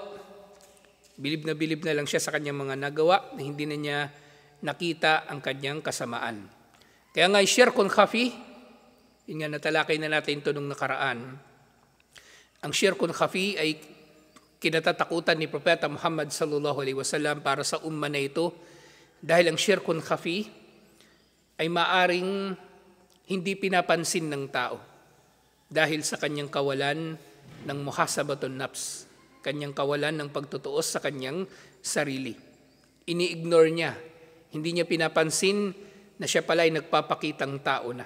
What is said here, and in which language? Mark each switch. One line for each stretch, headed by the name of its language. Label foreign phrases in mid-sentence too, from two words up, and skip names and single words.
Filipino: Bilib na lang siya sa kanyang mga nagawa na hindi na niya nakita ang kanyang kasamaan. Kaya nga
Arabic: شرك خفي,
Filipino: yun nga natalakay na natin ito nung nakaraan. Ang
Arabic: شرك خفي
Filipino: ay kinatatakutan ni Propeta Muhammad
Arabic: صلى الله عليه وسلم
Filipino: para sa umma na ito dahil ang
Arabic: شرك خفي
Filipino: ay maaring hindi pinapansin ng tao dahil sa kanyang kawalan ng
Arabic: محاسبة النفس,
Filipino: kanyang kawalan ng pagtutuos sa kanyang sarili. Ini-ignore niya, hindi niya pinapansin na siya pala ay nagpapakitang tao na.